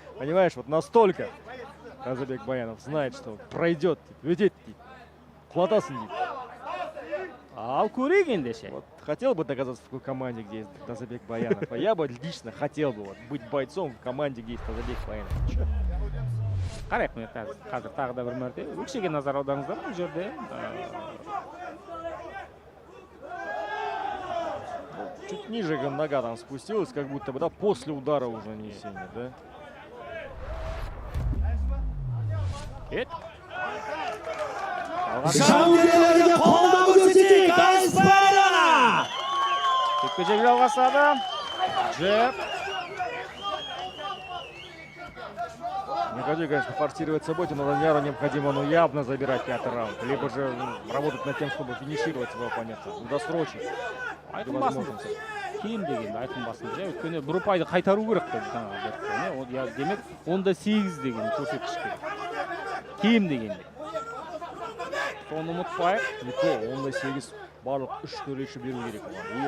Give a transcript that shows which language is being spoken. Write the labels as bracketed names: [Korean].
[Russian] Понимаешь, вот настолько Тазабек Баянов знает, что пройдет, ведет, [Kazakh] хватасын дейді. Ал көрейік ендеше. [Russian] Вот хотел бы доказаться в такой команде, где есть Тазабек Баянов. Я бы лично хотел бы быть бойцом в команде, где есть Тазабек Баянов. [Kazakh] Қарайық міне қазір тағы да бір мәрте. Өкшеге назар аударыңыздар бұл жерде. [Russian] Чуть ниже нога там спустилась, как будто бы, да, после удара уже нанесения, да? [Kazakh] Жауынгерлерге қолдау көрсетейік, Айспайрана! Жекпе-жек жалғасады. Джеб. [Russian] Не хочу, конечно, форсировать события, но Данияру необходимо явно забирать 5-й раунд. Либо же работать над тем, чтобы финишировать своего оппонента, досрочить. [Kazakh] Айқын басын кем дегенде айқын басын иә өйткені бір ұпайды қайтару керек қой жаңағы демек 10-8 деген көрсеткіш керек кем дегенде соны ұмытпайық [Russian] Не то, [Kazakh] 10-8 барлық 3 төреші беру керек оған.